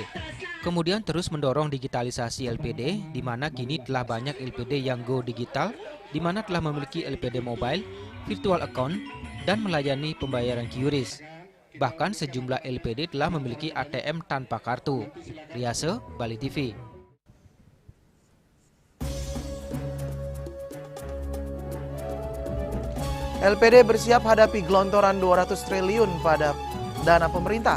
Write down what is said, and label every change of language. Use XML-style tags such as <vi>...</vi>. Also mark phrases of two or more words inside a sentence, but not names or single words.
<id>Kemudian terus mendorong digitalisasi LPD, di mana kini telah banyak LPD yang go digital, di mana telah memiliki LPD mobile, virtual account, dan melayani pembayaran QRIS. Bahkan sejumlah LPD telah memiliki ATM tanpa kartu. Riase, Bali TV. LPD bersiap hadapi gelontoran 200 triliun pada dana pemerintah.</id>